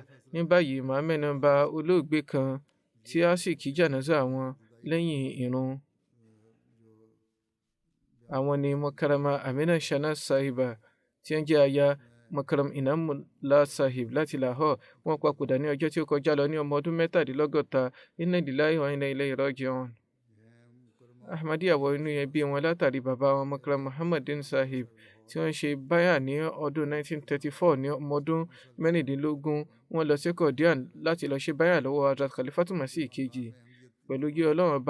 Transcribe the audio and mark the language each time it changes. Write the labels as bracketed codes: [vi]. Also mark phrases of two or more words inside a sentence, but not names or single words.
[yo] Ní báyìí màá mẹ́nu bà olóògbé kan tí a sì kí jánásà wọn lẹ́yìn ìrun. Àwọn ni Mukarrama Amina Shahnaz Sahiba tí ń jẹ́ aya Mukarram Inamullah Sahib láti Lahore. Wọ́n papòdà ní ọjọ́ tí ó kọjá lọ ní ọmọ ọdún 63. [ar] إنا لله وإنا إليه راجعون. [yo] Ahmadiyya wọ inú ẹbí wọn látàrí bàbá wọn Mukarram Muhammadin Sahib tí wọ́n ṣe báyà ní ọdún 1934 ní ọmọ ọdún mẹ́rìndínlógún wọ́n lọ sí Qadian láti lọ ṣe báyà lọ́wọ́ Hazrat Khalifatul Masih ìkejì pẹ̀lú kí Ọlọ́run ọba.